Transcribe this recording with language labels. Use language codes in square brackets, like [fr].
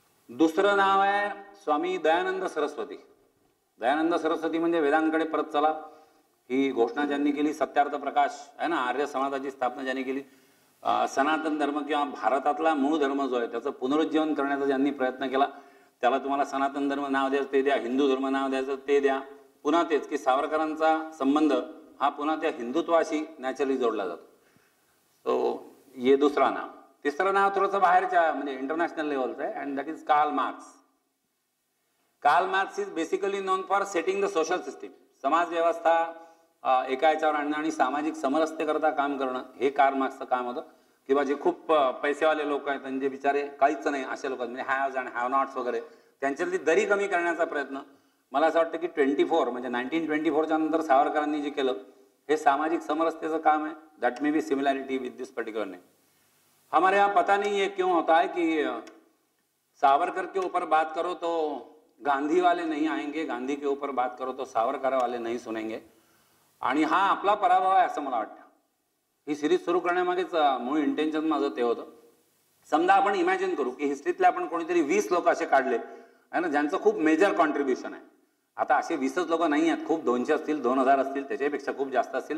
[mr] दुसरं नाव आहे स्वामी दयानंद सरस्वती. दयानंद सरस्वती म्हणजे वेदांकडे परत चला ही घोषणा ज्यांनी केली, सत्यार्थ प्रकाश आहे ना, आर्य समाजाची स्थापना ज्यांनी केली, सनातन धर्म किंवा भारतातला मूळ धर्म जो आहे त्याचं पुनरुज्जीवन करण्याचा ज्यांनी प्रयत्न केला, त्याला तुम्हाला सनातन धर्म नाव द्यायचं ते द्या, हिंदू धर्म नाव द्यायचं ते द्या. पुन्हा तेच की सावरकरांचा संबंध हा पुन्हा त्या हिंदुत्वाशी नॅचरली जोडला जातो. [hi] सो ये दुसरा नाव. [mr] तिसरं नाव थोडंसं बाहेरच्या म्हणजे इंटरनॅशनल लेवलचं आहे [en] and that is [mr] Karl Marx. [en] Karl Marx is basically known for setting the social system. [mr] समाज व्यवस्था एका याच्यावर आणणं आणि सामाजिक समरसतेकरता काम करणं हे कार्ल मार्क्सचं काम होतं. किंवा जे खूप पैसेवाले लोक आहेत आणि जे बिचारे काहीच नाही असे लोक म्हणजे हॅव्स अँड हॅव नॉट्स वगैरे त्यांच्यातली दरी कमी करण्याचा प्रयत्न. मला असं वाटतं की 24 म्हणजे 1924च्या नंतर सावरकरांनी जे केलं हे सामाजिक समरसतेचं काम आहे. [en] That may be similarity with this particular name. [hi] हमारे यहाँ पता नहीं ये क्यों होता है कि सावरकर के ऊपर बात करो तो गांधी वाले नहीं आएंगे, गांधी के ऊपर बात करो तो सावरकर वाले नहीं सुनेंगे. [mr] आणि हा आपला पराभव आहे असं मला वाटतं. ही सिरीज सुरू करण्यामागेच मूळ इंटेन्शन माझं ते होतं. समजा आपण इमॅजिन करू की हिस्ट्रीतले आपण कोणीतरी 20 लोक असे काढले आहे ना ज्यांचं खूप मेजर कॉन्ट्रीब्युशन आहे. आता असे 20च लोक नाही आहेत, खूप 200 असतील, 2000 असतील, त्याच्यापेक्षा खूप जास्त असतील.